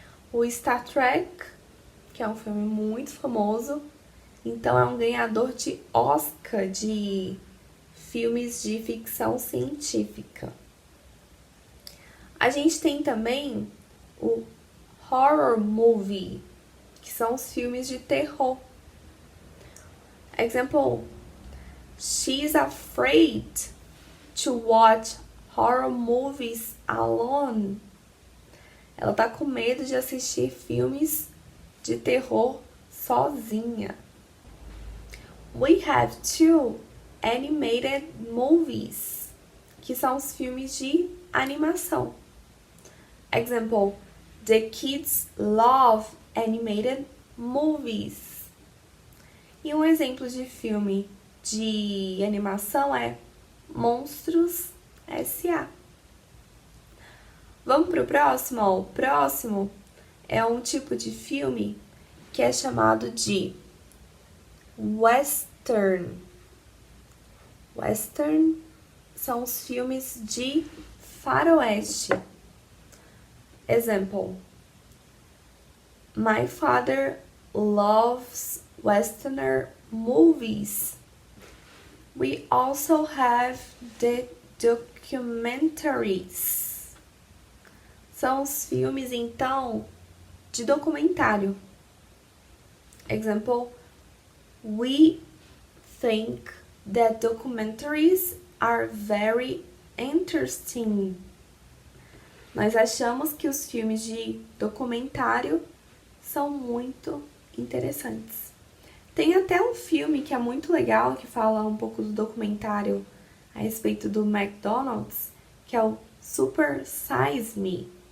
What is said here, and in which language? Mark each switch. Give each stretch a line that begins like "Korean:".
Portuguese: O Star Trek, que é um filme muito famoso, então é um ganhador de Oscar de filmes de ficção científica. A gente tem também o horror movie, que são os filmes de terror.
English: Example: She's afraid to watch horror movies alone.
Portuguese: Ela tá com medo de assistir filmes de terror sozinha.
English: We have two animated movies,
Portuguese: que são os filmes de animação.
English: Example: The kids love animated movies.
Portuguese: E um exemplo de filme de animação é Monstros S.A. Vamos pro próximo? O próximo é um tipo de filme que é chamado de western. Western são os filmes de faroeste.
English: Example: My father loves Westerner movies. We also have the documentaries.
Portuguese: São os filmes, então, de documentário.
English: Example: We think that documentaries are very interesting.
Portuguese: Nós achamos que os filmes de documentário são muito interessantes. Tem até um filme que é muito legal, que fala um pouco do documentário a respeito do McDonald's, que é o Super Size Me.